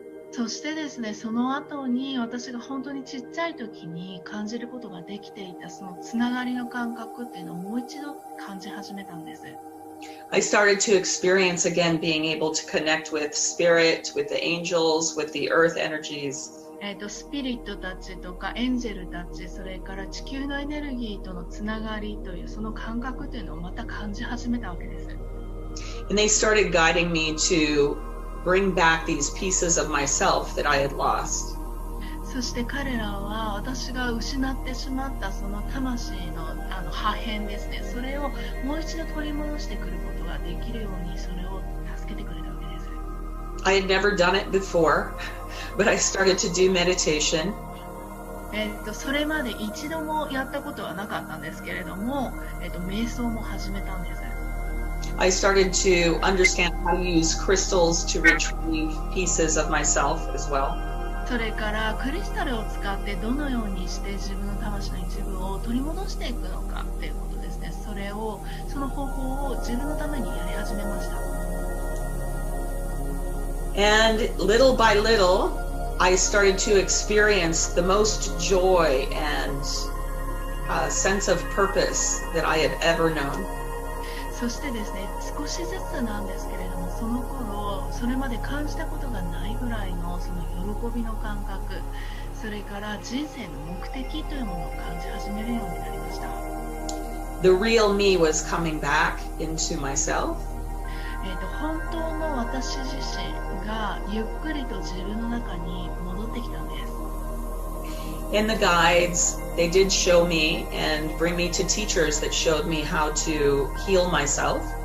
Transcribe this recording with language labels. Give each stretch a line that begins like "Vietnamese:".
Japanese: そしてですね、その後に私が本当にちっちゃい時に感じることができていたそのつながりの感覚っていうのをもう一度感じ始めたんです。
English: I started to experience again being able to connect with spirit, with the angels, with the earth energies.
Japanese: スピリットたちとかエンジェルたち、それから地球のエネルギーとのつながりというその感覚というのをまた感じ始めたわけです。
English: And they started guiding me to bring back these pieces of myself that I had lost.
Japanese: そして彼らは私が失ってしまったその魂の破片ですね、それをもう一度取り戻してくることができるようにそれを助けてくれたわけです。
English: I had never done it before, but I started to do meditation.
Japanese: それまで一度もやったことはなかったんですけれども、瞑想も始めたんです。
English: I started to understand how to use crystals to retrieve pieces of myself as well.
Japanese: それからクリスタルを使ってどのようにして自分の魂の一部を取り戻していくのかっていうことですね。その方法を自分のためにやり始めました。
English: And little by little, I started to experience the most joy and sense of purpose that I had ever known.
Japanese: そしてですね、少しずつなんですけれども、その頃それまで感じたことがないぐらいのその喜びの感覚、それから人生の目的というものを感じ始めるようになりました。
English: The real me was coming back into myself.
Japanese: 本当の私自身がゆっくりと自分の中に戻ってきたんです。
English: And the guides, they did show me and bring me to teachers that showed me how to heal myself.